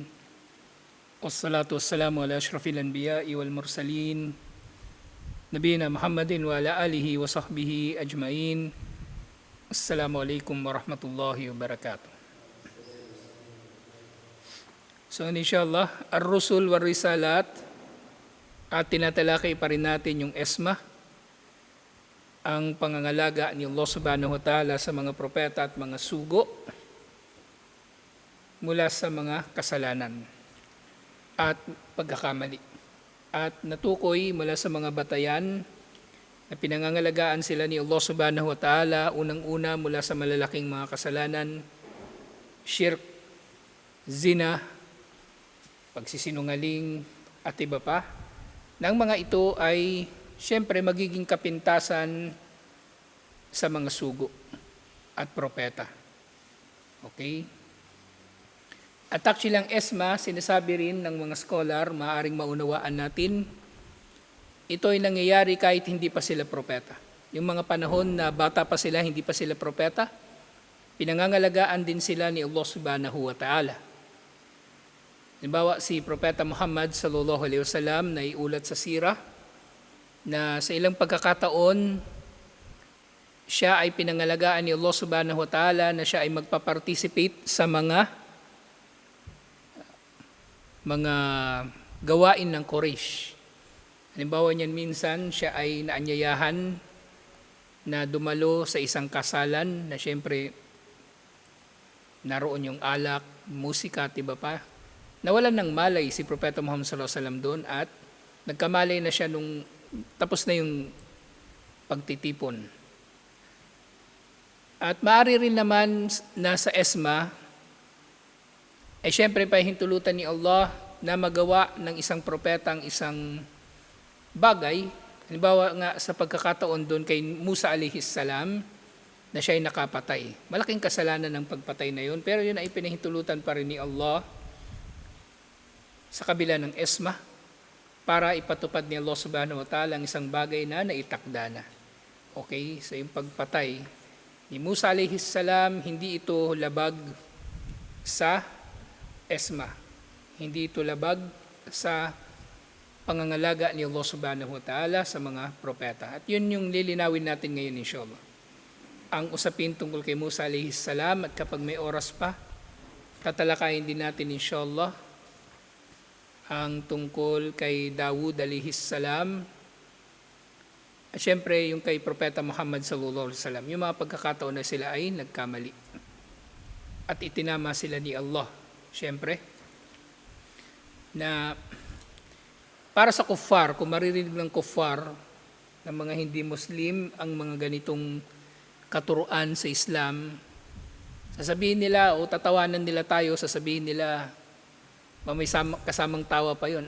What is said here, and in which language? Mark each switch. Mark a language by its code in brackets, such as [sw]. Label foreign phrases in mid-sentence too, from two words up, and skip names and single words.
[ar] والصلاة والسلام على أشرف الأنبياء والمرسلين. نبينا محمد وعلى آله وصحبه أجمعين. السلام عليكم ورحمة الله وبركاته. So إن شاء الله، الرسل والرسالات, [tl] at tinatalakay pa rin natin yung ESMA, ang pangangalaga ni Allah [ar] سبحانه وتعالى [tl] sa mga propeta at mga sugo mula sa mga kasalanan at pagkakamali. At natukoy mula sa mga batayan na pinangangalagaan sila ni Allah [ar] سبحانه وتعالى, [tl] unang-una mula sa malalaking mga kasalanan, shirk, zina, pagsisinungaling, at iba pa. Nang mga ito ay siyempre magiging kapintasan sa mga sugo at propeta. Okay? At actually ang ESMA, sinasabi rin ng mga scholar, maaaring maunawaan natin, ito ay nangyayari kahit hindi pa sila propeta. Yung mga panahon na bata pa sila, hindi pa sila propeta, pinangangalagaan din sila ni Allah [ar] سبحانه وتعالى. [tl] Halimbawa, si Propeta Muhammad [ar] صلى الله عليه وسلم [tl] na iulat sa sirah na sa ilang pagkakataon siya ay pinangalagaan ni Allah [ar] سبحانه وتعالى [tl] na siya ay magpa-participate sa mga gawain ng Quraysh. Halimbawa niyan, minsan siya ay naanyayahan na dumalo sa isang kasalan na siyempre naroon yung alak, musika at iba pa. Nawalan ng malay si Propeta Muhammad [ar] صلى الله عليه وسلم [tl] doon at nagkamalay na siya nung tapos na yung pagtitipon. At maaari rin naman na sa ESMA, ay siyempre pahintulutan ni Allah na magawa ng isang propeta ang isang bagay. Halimbawa nga sa pagkakataon doon kay Musa [ar] عليه السلام, [tl] na siya ay nakapatay. Malaking kasalanan ng pagpatay na yun, pero yun ay pinahintulutan pa rin ni Allah sa kabila ng ESMA para ipatupad ni Allah [ar] سبحانه وتعالى [tl] ang isang bagay na naitakda na. Okay, so yung pagpatay ni Musa [ar] عليه السلام, [tl] hindi ito labag sa ESMA. Hindi ito labag sa pangangalaga ni Allah [ar] سبحانه وتعالى [tl] sa mga propeta. At yun yung lilinawin natin ngayon inshallah. Ang usapin tungkol kay Musa [ar] عليه السلام, [tl] at kapag may oras pa, tatalakayin din natin inshallah ang tungkol kay Dawud [ar] عليه السلام, [tl] at syempre yung kay Propeta Muhammad [ar] صلى الله عليه وسلم, [tl] yung mga pagkakataon na sila ay nagkamali at itinama sila ni Allah, syempre, na para sa kuffar, kung maririnig ng kuffar, ng mga hindi Muslim, ang mga ganitong katuruan sa Islam, sasabihin nila o tatawanan nila tayo, sasabihin nila, may kasamang tawa pa yun.